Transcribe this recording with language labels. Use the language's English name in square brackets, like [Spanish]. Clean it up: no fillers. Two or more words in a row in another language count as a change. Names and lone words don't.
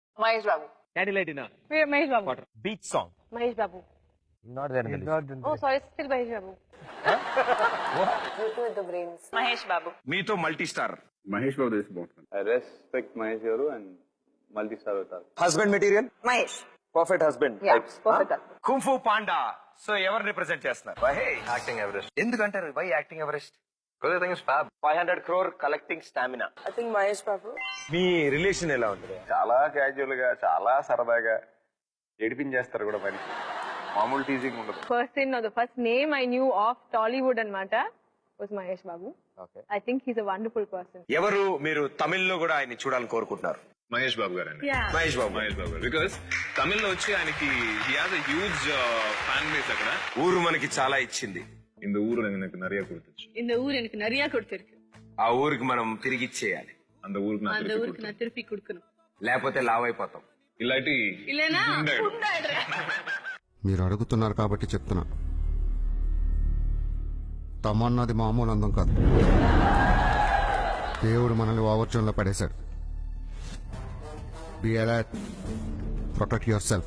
[English] Mahesh Babu. Candlelight dinner. Mahesh Babu. Beach song. Mahesh Babu. Not there in the list. Oh, sorry, still Mahesh Babu. You two with the brains. Mahesh Babu. [Telugu] మీతో [English] multi star [Telugu] మహేష్ బాబు దేశ్ బాగుంటుంది. [English] I respect Mahesh Garu and multi-star avatar. husband material Mahesh. perfect husband Yeah, perfect. [Telugu] కుంఫు పాండా సో ఎవరు రిప్రజెంట్ చేస్తున్నారు [English] Acting Everest. [Telugu] ఎందుకంటారు [English] why acting Everest Because I think it's fab. 500 crore collecting stamina I think Mahesh Babu. [Telugu] మీ రిలేషన్ ఎలా ఉంటుంది చాలా క్యాజువల్ గా చాలా సరదాగా ఏడిపించేస్తారు కూడా మనిషి మామూలు టీజింగ్ ఉండదు. [English] The first name I knew of Tollywood and Mata was Mahesh Babu. Okay. I think he's a wonderful person. [Telugu] ఎవరు మీరు తమిళ్లో కూడా ఆయన్ని చూడాలని కోరుకుంటున్నారు మహేష్ బాబు గారు అండి. [English] Yeah. [Telugu] మహేష్ బాబు మహేష్ బాబు గారు బికాస్ తమిళ్లో వచ్చి ఆయనకి [English] he has a huge fan base [Telugu] అక్కడ. ఊరు మనకి చాలా ఇచ్చింది [Tamil] இந்த ஊர்ல எனக்கு நிறைய கொடுத்துச்சு. இந்த ஊர் எனக்கு நிறைய கொடுத்திருக்கு. [Telugu] ఆ ఊరికి మనం తిరిగి ఇచ్చేయాలి [Tamil] அந்த ஊருக்கு நான் அந்த திருப்பி ஊருக்கு நான் திருப்பி கொடுக்கணும். [Telugu] లేకపోతే లావ్ అయిపోతాం ఇలాంటి [Tamil] இல்லனா [Telugu] మీరు అడుగుతున్నారు కాబట్టి చెప్తున్నా. తమన్నది మామూలు అందం కాదు. దేవుడు మనల్ని ఓవర్చోన్లో పడేశాడు. [English] Be alert, protect yourself.